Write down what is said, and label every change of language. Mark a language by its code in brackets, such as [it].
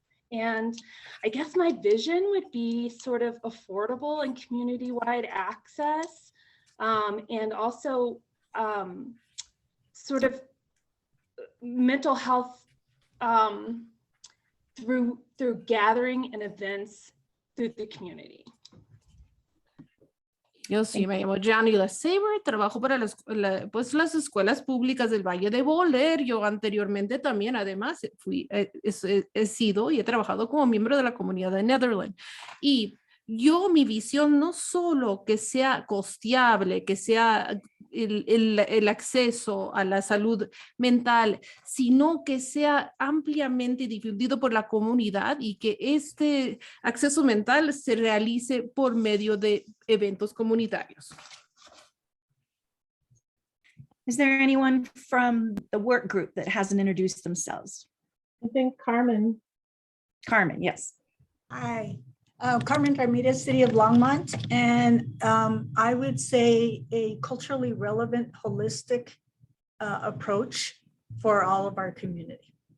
[en] And I guess my vision would be sort of affordable and community-wide access, and also sort of mental health through gathering and events through the community. [es] Yo sí, me llamo Johnny Lefevre, trabajo para las escuelas públicas del Valle de Boulder. Yo anteriormente también, además, he sido y he trabajado como miembro de la comunidad de Netherlands. Y mi visión no solo que sea costeable, que sea el acceso a la salud mental, sino que sea ampliamente difundido por la comunidad y que este acceso mental se realice por medio de eventos comunitarios. [en] Is there anyone from the work group that hasn't introduced themselves? I think Carmen. Carmen, yes. Hi, Carmen Ramirez, City of Longmont, and I would say a culturally relevant, holistic approach for all of our community.